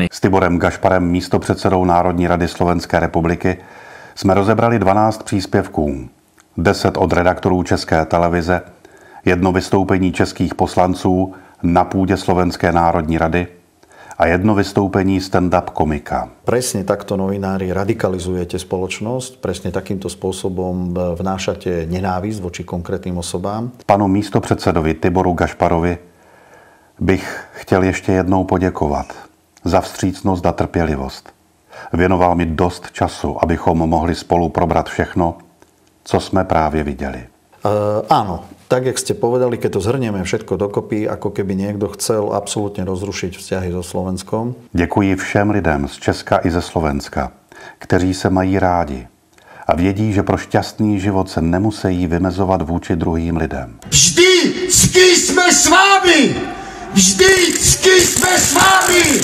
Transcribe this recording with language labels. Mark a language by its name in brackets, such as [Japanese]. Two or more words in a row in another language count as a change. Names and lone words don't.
[Czech] S Tiborem Gašparem, místopředsedou Národní rady Slovenské republiky, jsme rozebrali 12 příspěvků, 10 od redaktorů České televize, 1 vystoupení českých poslanců na půdě Slovenské národní rady a 1 vystoupení stand-up komika. [Slovak] Presne takto novinári radikalizujete spoločnosť, presne takýmto spôsobom vnášate nenávisť voči konkrétnym osobám. [Czech] Panu místopředsedovi Tiboru Gašparovi bych chtěl ještě jednou poděkovat za vstřícnost a trpělivost. Věnoval mi dost času, abychom mohli spolu probrat všechno, co jsme právě viděli. [Slovak] Áno, tak jak ste povedali, keď to zhrnieme všetko dokopy, ako keby niekto chcel absolútne rozrušiť vzťahy so Slovenskom. [Czech] Děkuji všem lidem z Česka i ze Slovenska, kteří se mají rádi a vědí, že pro šťastný život se nemusí vymezovat vůči druhým lidem. Vždycky jsme s vámi! Vždycky jsme s vámi!